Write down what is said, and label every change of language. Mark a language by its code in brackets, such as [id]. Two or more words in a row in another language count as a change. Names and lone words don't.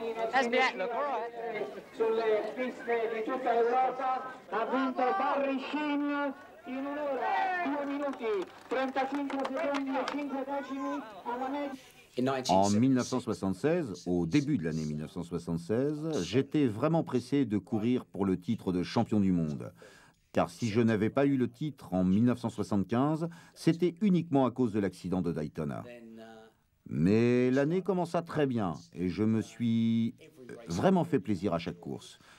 [en] That's me out, look, all right. [it] Sulle piste di tutta Europa ha vinto Barrichin in un'ora, 2 minuti, 35 secondi e 5 decimi alla media. [fr] En 1976, au début de l'année 1976, j'étais vraiment pressé de courir pour le titre de champion du monde. Car si je n'avais pas eu le titre en 1975, c'était uniquement à cause de l'accident de Daytona. Mais l'année commença très bien et je me suis vraiment fait plaisir à chaque course.